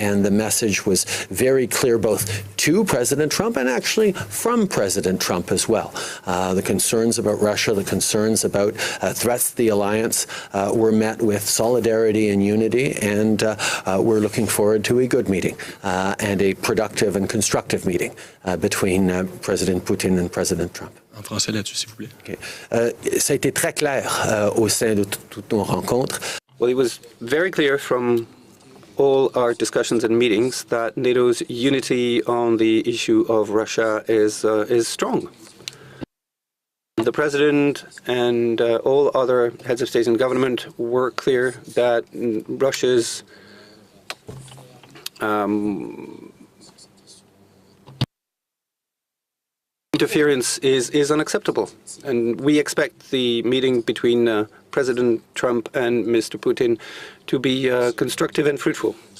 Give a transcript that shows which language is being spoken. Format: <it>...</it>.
<en>And the message was very clear both to President Trump and actually from President Trump as well. The concerns about Russia, the concerns about threats to the alliance were met with solidarity and unity, and we're looking forward to a good meeting and a productive and constructive meeting between President Putin and President Trump.</en> <fr>En français là-dessus, s'il vous plaît.</fr> <en>Okay.</en> <fr>Ça a été très clair au sein de toutes nos rencontres.</fr> <en>Well, it was very clear from all our discussions and meetings that NATO's unity on the issue of Russia is strong. The President and all other heads of state and government were clear that Russia's interference is unacceptable, and we expect the meeting between President Trump and Mr. Putin to be constructive and fruitful.</en>